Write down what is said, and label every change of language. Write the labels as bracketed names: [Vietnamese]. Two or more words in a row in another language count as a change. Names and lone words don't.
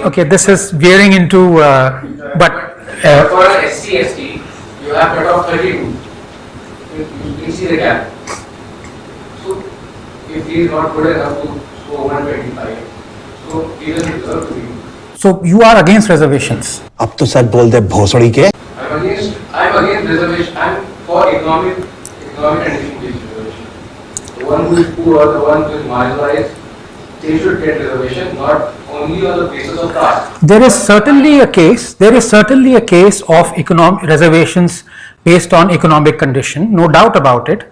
[English] Okay, this is veering into, but For an SC, ST, you have cutoff 32. You can see the gap. So, if he is not good enough to score 125, so he doesn't deserve to be. so you are against reservations. [Hindi] अब तो सच बोल दे भोसड़ी के [English] I'm against reservation. I'm for economic condition based reservation. The one who is poor or the one who is marginalized, they should get reservation, not only on the basis of caste. There is certainly a case of reservations based on economic condition, no doubt about it.